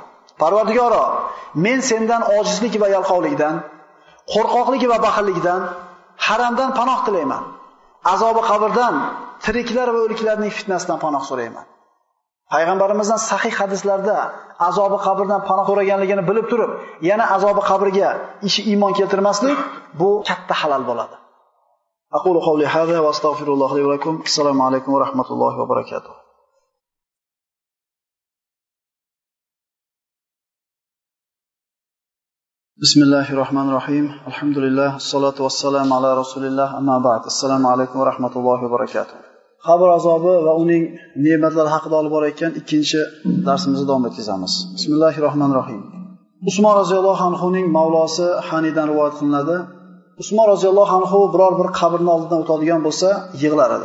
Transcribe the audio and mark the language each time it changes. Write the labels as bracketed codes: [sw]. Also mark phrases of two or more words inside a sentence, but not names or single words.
[uz] Parvardigoro, men sendan ojizlik va yalqovlikdan, qo'rqoqlik va baxillikdan, haramdan panoh tilayman. Azobi qabrdan, tiriklar va o'liklarning fitnasidan panoh so'rayman. Payg'ambarimizdan sahih hadislarda azobi qabrdan panoh so'raganligini bilib turib, yana azobi qabrga iymon keltirmaslik bu katta halol bo'ladi. [ar] أقول قولي هذا وأستغفر الله لي ولكم. السلام عليكم ورحمة الله وبركاته. بسم الله الرحمن الرحيم. الحمد لله، والصلاة والسلام على رسول الله، أما بعد. السلام عليكم ورحمة الله وبركاته. [uz] Qabr azobi va uning ne'matlari haqida olib borayotgan ikkinchi darsimizni davom etkazamiz. Bismillahirrohmanirrohim. Usmon [ar] رضي الله عنه [uz] mavlosi Hanidan rivoyat qilinadi. Usmon [ar] رضي الله عنه [uz] biror bir qabrning oldidan o'tadigan bo'lsa, yig'lar edi.